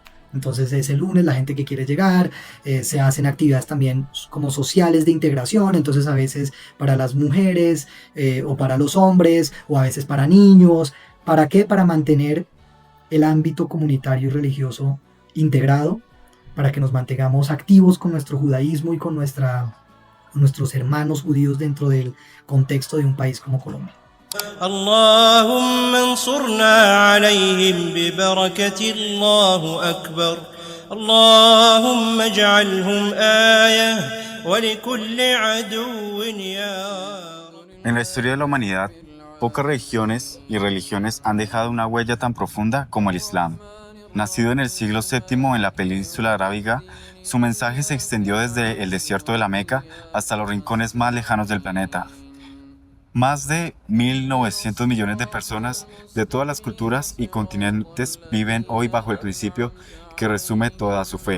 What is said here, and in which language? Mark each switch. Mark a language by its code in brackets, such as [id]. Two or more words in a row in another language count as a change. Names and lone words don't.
[es] Entonces ese lunes la gente que quiere llegar, se hacen actividades también como sociales de integración, entonces a veces para las mujeres, o para los hombres, o a veces para niños. ¿Para qué? Para mantener el ámbito comunitario y religioso integrado, para que nos mantengamos activos con nuestro judaísmo y con nuestros hermanos judíos dentro del contexto de un país como Colombia. [ar] اللهم انصرنا عليهم ببركة الله أكبر اللهم اجعلهم آية ولكل عدو يا رب. [es] En la historia de la humanidad, pocas religiones y religiones han dejado una huella tan profunda como el Islam. Nacido en el siglo VII en la península arábiga, su mensaje se extendió desde el desierto de la Meca hasta los rincones más lejanos del planeta. Más de 1.900 millones de personas de todas las culturas y continentes viven hoy bajo el principio que resume toda su fe.